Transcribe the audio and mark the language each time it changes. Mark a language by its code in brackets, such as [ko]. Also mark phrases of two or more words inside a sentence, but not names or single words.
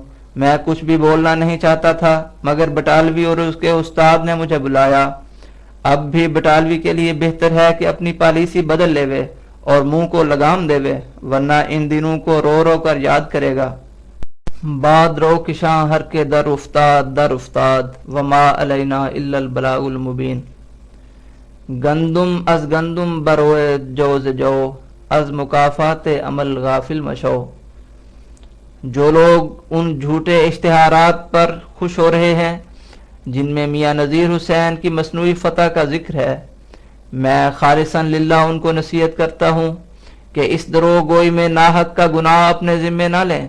[ur] میں کچھ بھی بولنا نہیں چاہتا تھا مگر بٹالوی اور اس کے استاد نے مجھے بلایا۔ اب بھی بٹالوی کے لیے بہتر ہے کہ اپنی پالیسی بدل لے اور منہ کو لگام دے، ورنہ ان دنوں کو رو رو کر یاد کرے گا۔ [fa] بعد رو کشاں ہر کے در افتاد [ar] وما علینا الا البلاغ المبین۔ [fa] گندم از گندم بروئے جو ز جو از مکافات عمل غافل مشو۔ [ur] جو لوگ ان جھوٹے اشتہارات پر خوش ہو رہے ہیں جن میں میاں نذیر حسین کی مصنوعی فتح کا ذکر ہے، میں [ar] خالصاً للہ [ur] ان کو نصیحت کرتا ہوں کہ اس دروغ گوئی میں ناحق کا گناہ اپنے ذمے نہ لیں۔